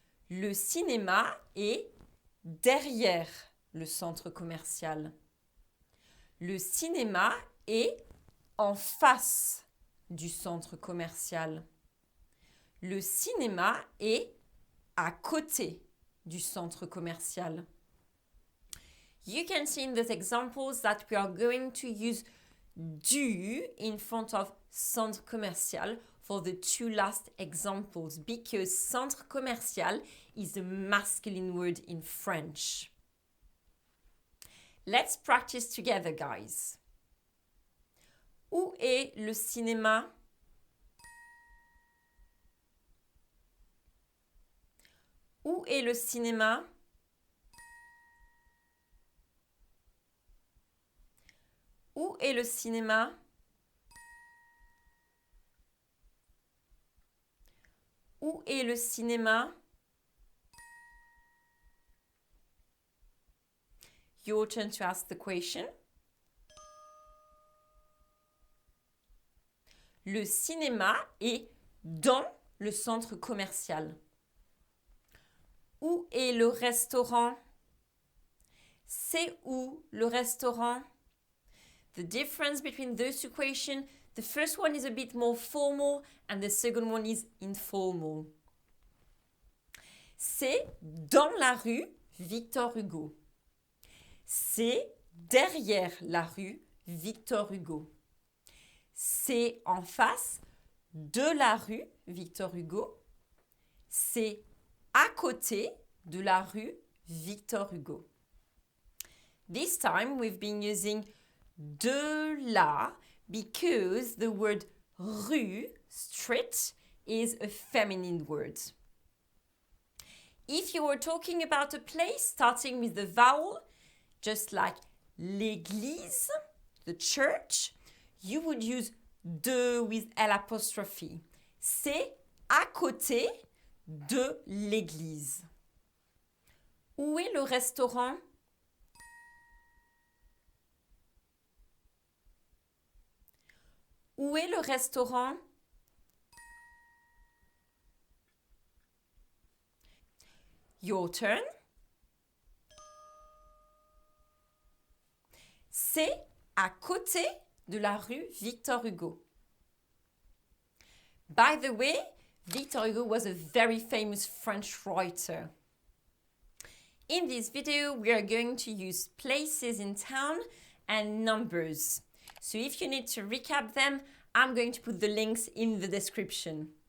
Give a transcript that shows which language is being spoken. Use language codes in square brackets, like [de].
[fr] Le cinéma est derrière le centre commercial. Le cinéma est en face du centre commercial. Le cinéma est à côté du centre commercial. [en] You can see in these examples that we are going to use du in front of centre commercial for the two last examples because centre commercial is a masculine word in French. Let's practice together, guys. [fr] Où est le cinéma? Où est le cinéma? Où est le cinéma? Où est le cinéma? [en] Your turn to ask the question. [fr] Le cinéma est dans le centre commercial. Où est le restaurant? C'est où le restaurant? [en] The difference between those two questions, the first one is a bit more formal and the second one is informal. [fr] C'est dans la rue Victor Hugo. C'est derrière la rue Victor Hugo. C'est en face de la rue Victor Hugo. C'est à côté de la rue Victor Hugo. [en] This time we've been using de la because the word rue, street, is a feminine word. If you were talking about a place starting with the vowel, just like l'église, the church, you would use de with L apostrophe. [fr] C'est à côté de l'église. Où est le restaurant? Où est le restaurant? [en] Your turn. [fr] C'est à côté de la rue Victor Hugo. [en] By the way, Victor Hugo was a very famous French writer. In this video, we are going to use places in town and numbers. So if you need to recap them, I'm going to put the links in the description.